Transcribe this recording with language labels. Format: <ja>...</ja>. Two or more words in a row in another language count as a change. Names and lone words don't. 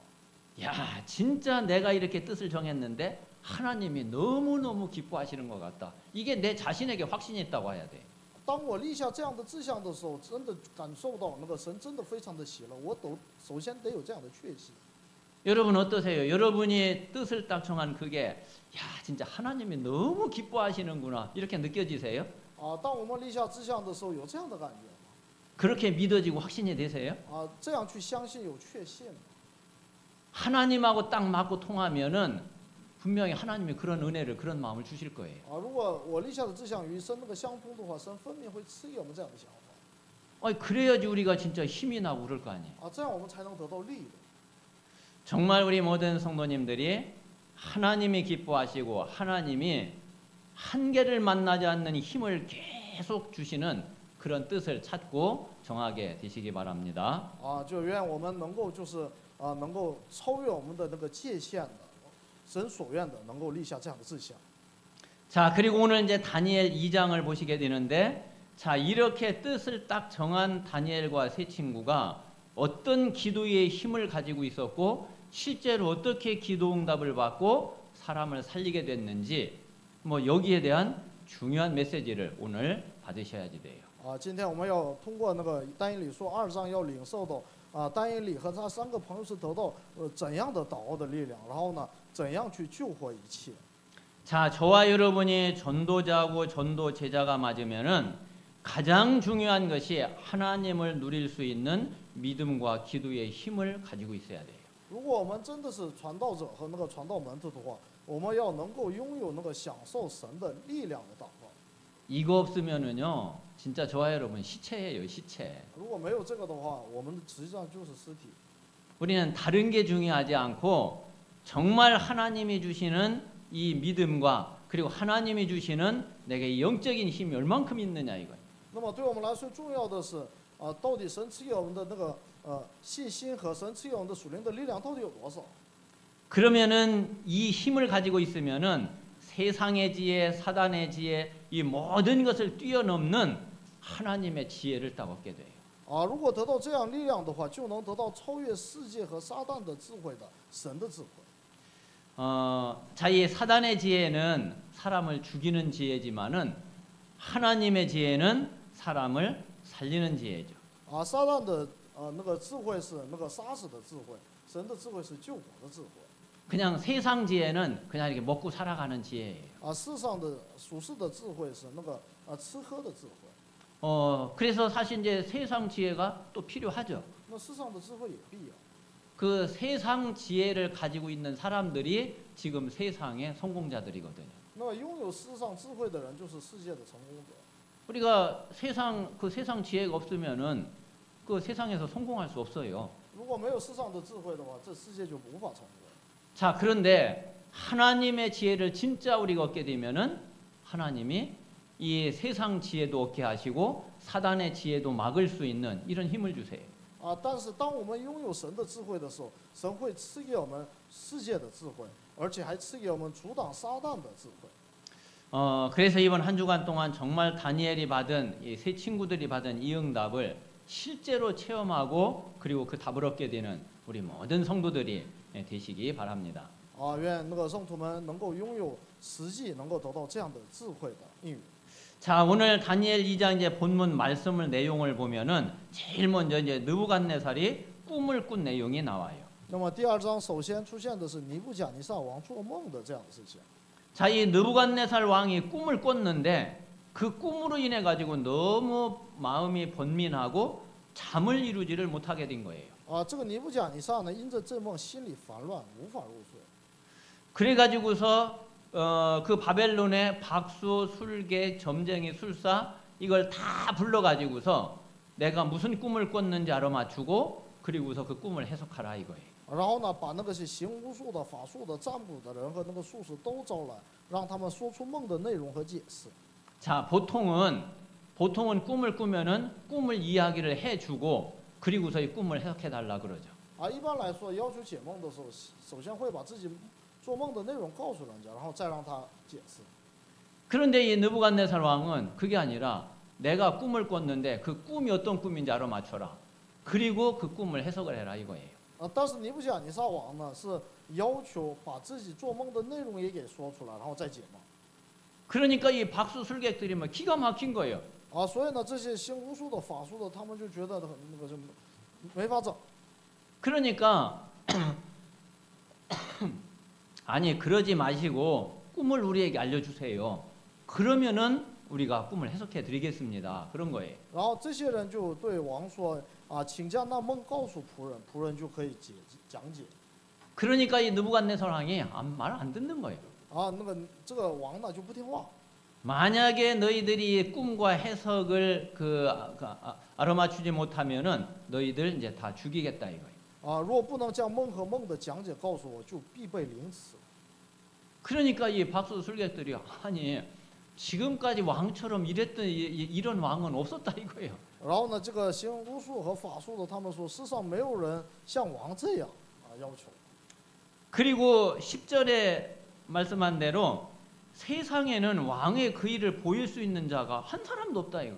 <ko>야, 진짜 내가 이렇게 뜻을 정했는데 하나님이 너무너무 기뻐하시는 것 같다. 이게 내 자신에게 확신이 있다고 해야 돼.</ko> <zh>当我立下这样的志向的时候，真的感受到神真的非常的喜乐，我首先得有这样的确信。</zh> <ko>여러분 어떠세요? 여러분이 뜻을 딱 정한 그게 야, 진짜 하나님이 너무 기뻐하시는구나 이렇게 느껴지세요?</ko> <zh>当我们立下志向的时候，有这样的感觉吗？</zh> <ko>그렇게 믿어지고 확신이 되세요?</ko> <zh>这样去相信有确信吗？</zh> <ko>하나님하고 딱 맞고 통하면은 분명히 하나님이 그런 은혜를 그런 마음을 주실 거예요.</ko> <zh>如果我立下的志向与神那个相通的话，神分明会赐给我们这样的想法。</zh> <ko>그래야지 우리가 진짜 힘이 나고 그럴 거 아니에요.</ko> <zh>这样我们才能得到力量。</zh> <ko>정말 우리 모든 성도님들이 하나님이 기뻐하시고 하나님이 한계를 만나지 않는 힘을 계속 주시는 그런 뜻을 찾고 정하게 되시기 바랍니다.</ko> <zh>就愿我们能够能够超越我们的那个界限的，神所愿的，能够立下这样的志向。</zh> <ko>자, 그리고 오늘 이제 다니엘 2장을 보시게 되는데, 자, 이렇게 뜻을 딱 정한 다니엘과 세 친구가 어떤 기도의 힘을 가지고 있었고 실제로 어떻게 기도 응답을 받고 사람을 살리게 됐는지 뭐 여기에 대한 중요한 메시지를 오늘 받으셔야지 돼요.</ko> <zh>今天我们要通过那个但以理书2章要领受到但以理和他3个朋友是得到怎样的祷告的力量，然后呢，怎样去救活一切。</zh> <ko>자, 저와 여러분이 전도자고 전도 제자가 맞으면은 가장 중요한 것이 하나님을 누릴 수 있는 믿음과 기도의 힘을 가지고 있어야 돼요.</ko> <zh>如果我们真的是传道者和那个传道门徒的话，我们要能够拥有那个享受神的力量的祷告。</zh> <ko>이거 없으면은요, 진짜 저와 여러분 시체예요, 시체.</ko> <zh>如果没有这个的话，我们实际上就是尸体。</zh> <ko>우리는 다른 게 중요하지 않고 정말 하나님이 주시는 이 믿음과 그리고 하나님이 주시는 내게 영적인 힘이 얼만큼 있느냐 이거예요.</ko> <zh>那么对我们来说重要的是到底神赐给我们的那个信心和神赐给我们的属灵的力量到底有多少？</zh> <ko>그러면은 이 힘을 가지고 있으면은 세상의 지혜, 사단의 지혜, 이 모든 것을 뛰어넘는 하나님의 지혜를 딱 얻게 돼요.</ko> <zh>如果得到这样力量的话，就能得到超越世界和撒旦的智慧的神的智慧。</zh> <ko>자, 이 사단의 지혜는 사람을 죽이는 지혜지만은 하나님의 지혜는 사람을 살리는 지혜죠.</ko> <zh>撒旦的那个智慧是那个杀死的智慧，神的智慧是救活的智慧。</zh> <ko>그냥 세상 지혜는 그냥 이렇게 먹고 살아가는 지혜예요.</ko> <zh>世上的属世的智慧是那个吃喝的智慧。</zh> <ko>그래서 사실 이제 세상 지혜가 또 필요하죠.</ko> <zh>那世上的智慧也必要。</zh> <ko>그 세상 지혜를 가지고 있는 사람들이 지금 세상의 성공자들이거든요.</ko> <zh>那么拥有世上智慧的人就是世界的成功者。</zh> <ko>우리가 세상 지혜가 없으면은 그 세상에서 성공할 수 없어요.</ko> <zh>如果没有世上的智慧的话，这世界就无法成功。</zh> <ko>자, 그런데 하나님의 지혜를 진짜 우리가 얻게 되면은 하나님이 이 세상 지혜도 얻게 하시고 사단의 지혜도 막을 수 있는 이런 힘을 주세요.</ko> <zh>但是当我们拥有神的智慧的时候，神会赐给我们世界的智慧，而且还赐给我们阻挡撒旦的智慧。</zh> <ko>그래서 이번 한 주간 동안 정말 다니엘이 받은 이 세 친구들이 받은 이 응답을 실제로 체험하고 그리고 그 답을 얻게 되는 우리 모든 성도들이 되시기 바랍니다.</ko> <zh>愿那个圣徒们能够拥有实际能够得到这样的智慧的应允。</zh> <ko>자, 오늘 다니엘 2장 이제 본문 말씀을 내용을 보면은 제일 먼저 이제 느부갓네살이 꿈을 꾼 내용이 나와요.</ko> <zh>那么第2章首先出现的是尼布甲尼撒王做梦的这样的事情。</zh> <ko>자, 이 느부갓네살 왕이 꿈을 꿨는데 그 꿈으로 인해 가지고 너무 마음이 번민하고 잠을 이루지를 못하게 된 거예요.</ko> <zh>这个尼布甲尼撒呢，因着这梦心里烦乱，无法入睡。</zh> <ko>그래 가지고서 그 바벨론의 박수, 술객, 점쟁이, 술사 이걸 다 불러 가지고서 내가 무슨 꿈을 꿨는지 알아맞추고 그리고서 그 꿈을 해석하라 이거예요.</ko> <zh>然后呢，把那个是行巫术的、法术的、占卜的人和那个术士都招来，让他们说出梦的内容和解释。</zh> <ko>자, 보통은 꿈을 꾸면은 꿈을 이야기를 해주고 그리고서 이 꿈을 해석해 달라 그러죠.</ko> <zh>一般来说，要求解梦的时候，首先会把自己做梦的内容告诉人家，然后再让他解释。</zh> <ko>그런데 이 느부갓네살 왕은 그게 아니라 내가 꿈을 꿨는데 그 꿈이 어떤 꿈인지 알아맞춰라. 그리고 그 꿈을 해석을 해라 이거예요.</ko> <zh>但是尼布甲尼撒王呢，是要求把自己做梦的内容也给说出来，然后再解梦。</zh> <ko>그러니까 이 박수 술객들이 막 기가 막힌 거예요.</ko> <zh>所以呢，这些行巫术的、法术的，他们就觉得那个就没法整。</zh> <ko>그러니까 아니 그러지 마시고 꿈을 우리에게 알려주세요. 그러면은 우리가 꿈을 해석해 드리겠습니다. 그런 거예요.</ko> <zh>然后这些人就对王说啊，请将那梦告诉仆人，仆人就可以讲解。</zh> <ko>그러니까 이 느부갓네살 왕이 말 안 듣는 거예요.</ko> <zh>啊，这个王呢就不听话。</zh> <ko>만약에 너희들이 꿈과 해석을 알아맞추지 못하면은 너희들 이제 다 죽이겠다 이거예요.</ko> <zh>啊，若不能将梦和梦的讲解告诉我，就必被凌迟。</zh> <ko>그러니까 이 박수 술객들이 아니 지금까지 왕처럼 이랬던 이런 왕은 없었다 이거예요.</ko> <zh>然后呢，这个行巫术和法术的，他们说世上没有人像王这样啊要求。</zh> <ko>그리고 10절에 말씀한 대로 세상에는 왕의 그 일을 보일 수 있는 자가 한 사람도 없다 이거예요.</ko>